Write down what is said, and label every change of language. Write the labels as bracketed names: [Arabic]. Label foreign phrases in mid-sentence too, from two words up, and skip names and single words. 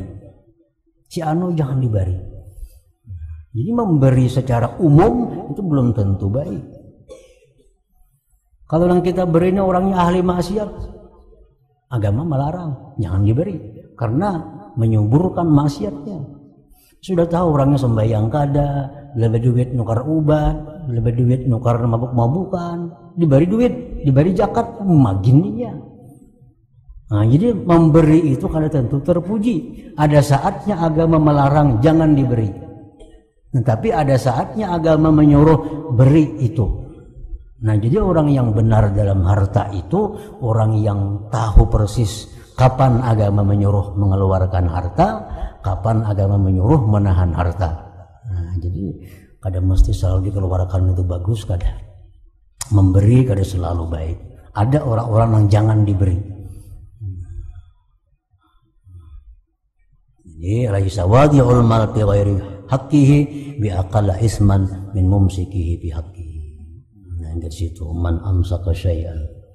[Indonesian] Si anu jangan diberi. Jadi memberi secara umum itu belum tentu baik. Kalau yang kita beri ini orangnya ahli maksiat, agama melarang, jangan diberi. Karena menyuburkan maksiatnya. Sudah tahu orangnya sembahyang kada, lebih duit nukar ubat, lebih duit nukar mabuk-mabukan, diberi duit, diberi zakat, makin dia. Nah, jadi memberi itu kada tentu terpuji. Ada saatnya agama melarang jangan diberi. Tapi ada saatnya agama menyuruh beri itu. Nah, jadi orang yang benar dalam harta itu orang yang tahu persis kapan agama menyuruh mengeluarkan harta, kapan agama menyuruh menahan harta. Nah, jadi kada mesti selalu dikeluarkan itu bagus, kada. Memberi kada selalu baik. Ada orang-orang yang jangan diberi. [Arabic] جادي ليس واضع المال في غير حقه بأقل إثما من ممسكه في حقه. [Indonesian] Nah, dari situ [Arabic] من أمسك شيئا